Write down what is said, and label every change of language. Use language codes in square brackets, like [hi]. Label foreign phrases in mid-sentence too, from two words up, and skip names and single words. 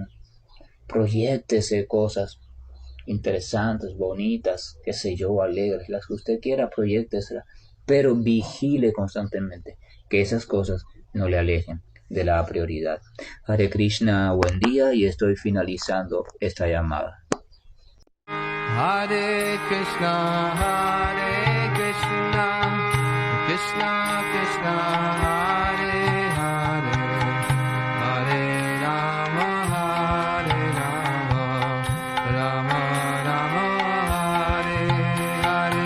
[es] Proyéctese cosas interesantes, bonitas, qué sé yo, alegres, las que usted quiera, proyécteselas, pero vigile constantemente que esas cosas no le alejen de la prioridad. [sa] Hare Krishna, [es] buen día, y estoy finalizando esta llamada. [sa] Hare Krishna, Krishna Krishna, Hare Hare, Hare Rama, Rama Rama, Hare Hare.